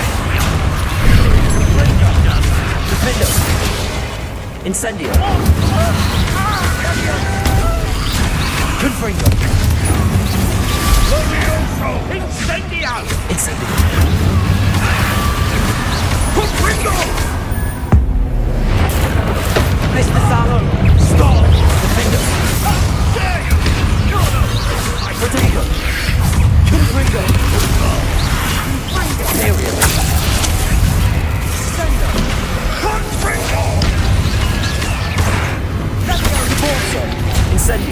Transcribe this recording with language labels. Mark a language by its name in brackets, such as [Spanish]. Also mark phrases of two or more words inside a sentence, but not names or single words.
[Latin] Defender! Incendio! Confringo! Incendio! Incendio! Confringo! [English] Mr. Salo! Stop! Defender! [Latin] Protego! Confringo! Imperial! Confringo! Repulsor! Incendio!